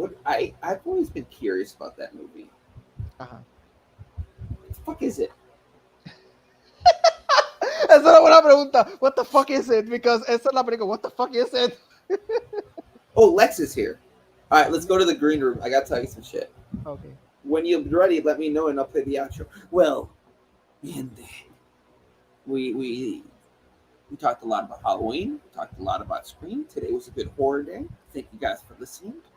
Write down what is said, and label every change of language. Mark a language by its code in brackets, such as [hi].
[en] I've always been curious about that movie. Ajá. What the fuck is it? [es] Esa es una buena pregunta. [en] What the fuck is it? Because [es] esa es la película. [en] What the fuck is it? Oh, Lex is here. All right, let's go to the green room. I gotta tell you some shit. Okay. When you're ready, let me know and I'll play the outro. Well, and we talked a lot about Halloween. Talked a lot about Scream. Today was a good horror day. Thank you guys for listening.